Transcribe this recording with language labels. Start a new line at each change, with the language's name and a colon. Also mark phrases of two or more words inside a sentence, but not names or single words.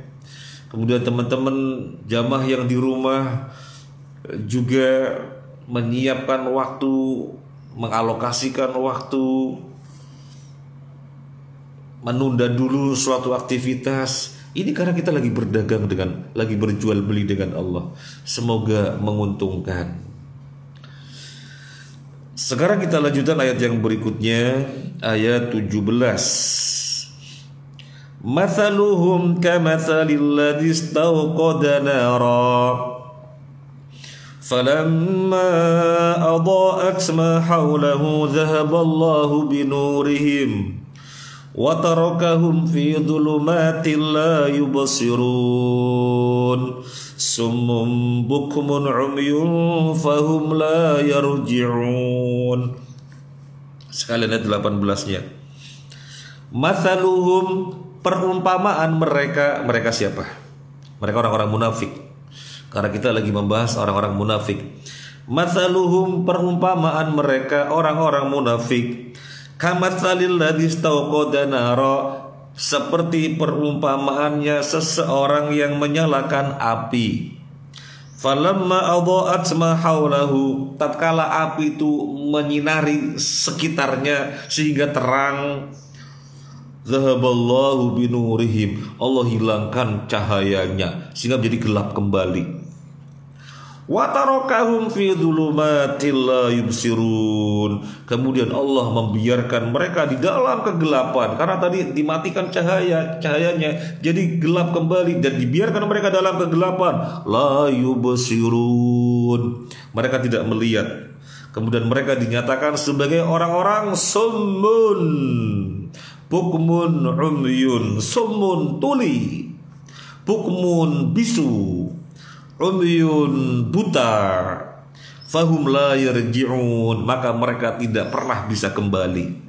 Indonesian: Kemudian teman-teman jamaah yang di rumah juga menyiapkan waktu mengalokasikan waktu, menunda dulu suatu aktivitas. Ini karena kita lagi berdagang lagi berjual beli dengan Allah. Semoga menguntungkan. Sekarang kita lanjutkan ayat yang berikutnya, ayat 17.
Arabic: مثلهم كمثل الذي استوقد نارا فلما أضاءت ما حوله ذهب الله بنورهم وتركهم في ظلمات لا يبصرون صم بكم عمي فهم لا يرجعون.
Indonesian: Sekalian ayat 18-nya. Mathaluhum, perumpamaan mereka siapa? Mereka orang-orang munafik. Karena kita lagi membahas orang-orang munafik. Mathaluhum, perumpamaan mereka orang-orang munafik.
Arabic: كمثل الذي استوقد نارا,
Indonesian: seperti perumpamaannya seseorang yang menyalakan api.
Arabic: فلما أضاءت ما حوله,
Indonesian: tatkala api itu menyinari sekitarnya sehingga terang,
Arabic: ذهب الله بنورهم,
Indonesian: Allah hilangkan cahayanya sehingga menjadi gelap kembali.
Arabic: وتركهم في ظلمات لا يبصرون,
Indonesian: kemudian Allah membiarkan mereka di dalam kegelapan karena tadi dimatikan cahayanya jadi gelap kembali, dan dibiarkan mereka dalam kegelapan,
Arabic: لا يبصرون,
Indonesian: mereka tidak melihat. Kemudian mereka dinyatakan sebagai orang-orang
Arabic: صم بكم عمي صم
Indonesian: tuli, bukmun bisu, umyun buta,
Arabic: فهم لا يرجعون,
Indonesian: maka mereka tidak pernah bisa kembali.